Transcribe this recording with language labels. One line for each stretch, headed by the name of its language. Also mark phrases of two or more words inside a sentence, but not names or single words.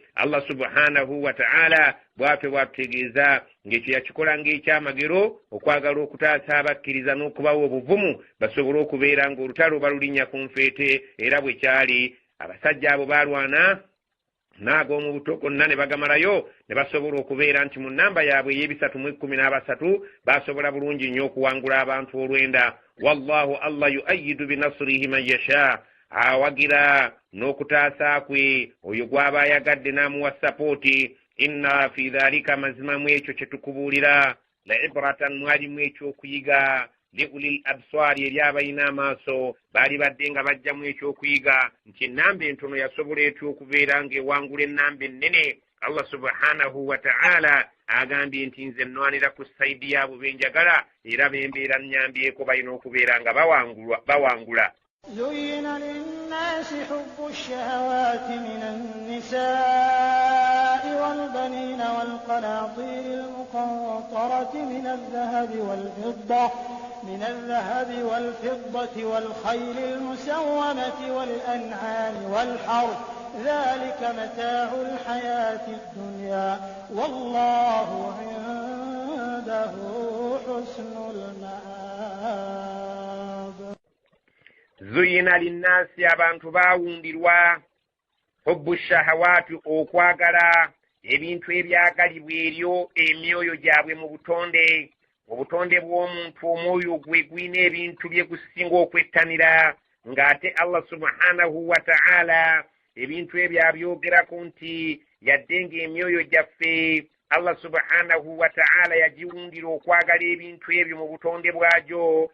Arabic: الله سبحانه وتعالى
Ganda: bw'atyo bw'atutegeeza ng'ekyo yakikola ng'ekyamagero okwagala okutaasa abakkiriza n'okubawa obuvumu basobole okubeera ng'olutalo balulinnya ku nfeete. era bwe kyali abasajja abo baalwana n'ag'omu buto gonna ne bagamalayo ne basobola okubeera nti mu nnamba yaabwe ey'e313 basobola bulungi nnyo okuwangula abantu 9.
Arabic: والله الله يؤيد بنصره من يشاء,
Ganda: awagira n'okutaasa kwe oyo gw'aba ayagadde n'amuwa sapooti.
Arabic: إن في ذلك,
Ganda: mazima mu ekyo kye tukubuulira,
Arabic: لعبرة,
Ganda: mwalimu ekyokuyiga,
Arabic: لأولي الأبصار,
Ganda: eri abalina amaaso. baali badde nga bajjamu ekyokuyiga nti ennamba entono yasobola etya okubeera ng'ewangula ennamba ennene.
Arabic: الله سبحانه وتعالى
Ganda: agambye nti nze nnwanira ku sayidi yaabo benjagala, era bembeera nnyambyeko balina okubeera nga bawangula.
Arabic: زين للناس حب الشهوات من النساء والبنين والقناطير المقنطرة من الذهب والفضة والخيل المسومة والأنعام والحرث، ذلك متاع الحياة الدنيا والله عنده حسن المآب. زين للناس,
Ganda: abantu baawundirwa
Arabic: حب الشهوات,
Ganda: okwagala ebintu ebyagalibwa eryo emyoyo gyabwe mu butonde. obutonde bw'omuntu omwoyo gwe gwina ebintu bye gusinga okwettanira, ng'ate
Arabic: الله سبحانه وتعالى
Ganda: ebintu ebyo abyogerako nti yadde ng'emyoyo gyaffe
Arabic: الله سبحانه وتعالى
Ganda: yagiwundira okwagala ebintu ebyo mu butonde bwagyo.